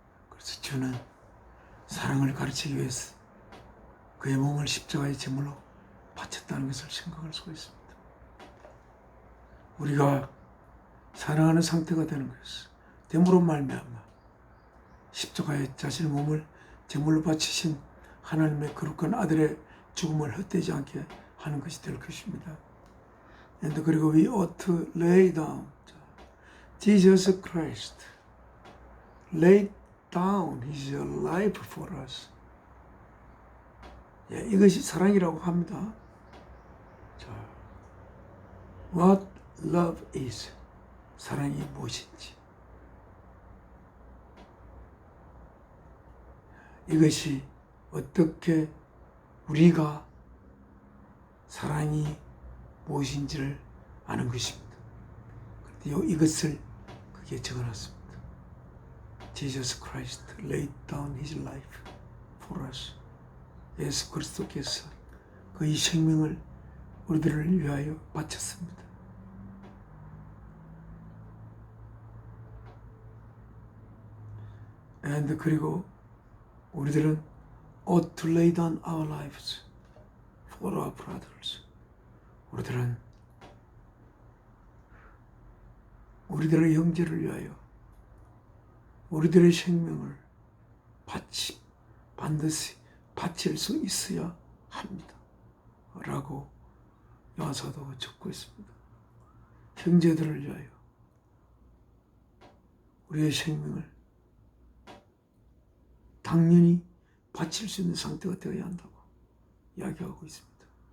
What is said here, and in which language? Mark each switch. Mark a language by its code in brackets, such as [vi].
[ko] 그래서 주는 사랑을 가르치기 위해서 그의 몸을 십자가의 제물로 바쳤다는 것을 생각할 수가 있습니다. 우리가 사랑하는 상태가 되는 것이 됨으로 말미암아 십자가의 자신의 몸을 제물로 바치신 하나님의 거룩한 아들의 죽음을 헛되지 않게 하는 것이 될 것입니다. 그리고 [en] we ought to lay down Jesus Christ laid down his life for us. [ko] 이것이 사랑이라고 합니다. 자, [en] what love is. [ko] 사랑이 무엇인지. 이것이 어떻게 우리가 사랑이 무엇인지를 아는 것입니다. 그런데 이것을 거기에 적어놨습니다. [en] Jesus Christ laid down his life for us. [ko] 예수 그리스도께서 그의 생명을 우리들을 위하여 바쳤습니다. 그리고 우리들은 [en] ought to lay down our lives for our brothers. [ko] 우리들은 우리들의 형제를 위하여 우리들의 생명을 반드시 바칠 수 있어야 합니다. 라고 요한사도가 적고 있습니다. 형제들을 위하여 우리의 생명을 당연히 바칠 수 있는 상태가 되어야 한다고 이야기하고 있습니다.